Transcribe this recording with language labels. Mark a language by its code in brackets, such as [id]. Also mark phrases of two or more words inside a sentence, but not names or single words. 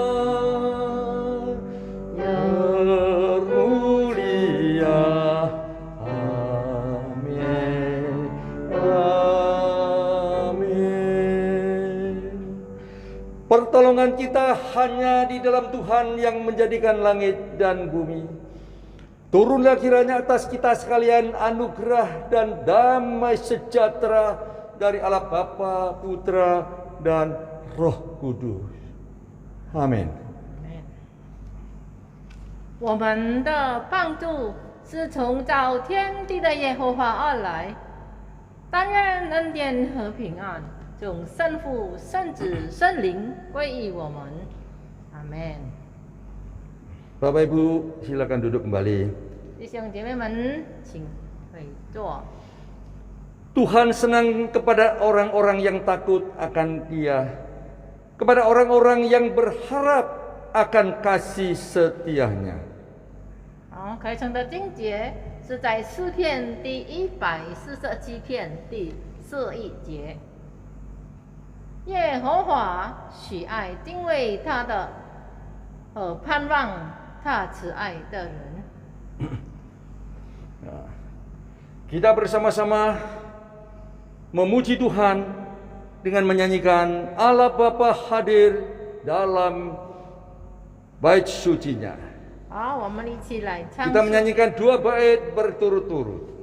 [id] Pertolongan kita hanya di dalam Tuhan yang menjadikan langit dan bumi. Turunlah kiranya atas kita sekalian anugerah dan damai sejahtera dari Allah Bapa, Putra, dan Roh Kudus. Amin. [zh] 我们的帮助是从造天地的耶和华而来，但愿恩典和平安从圣父、圣子、圣灵归于我们。阿门。 [id] Bapak Ibu, silakan duduk kembali. [zh] 弟兄姐妹们，请回坐。 [id] Tuhan senang kepada orang-orang yang takut akan Dia, kepada orang-orang yang berharap akan kasih setianya. [zh] 好，开场的经节是在诗篇第147篇第41节。耶和华喜爱敬畏他的和盼望他慈爱的人。 [id] Kita bersama-sama memuji Tuhan dengan menyanyikan Allah Bapa hadir dalam bait sucinya. [zh] 好，我们一起来唱 [id] Kita [zh] 诗， [id] menyanyikan 2 bait berturut-turut.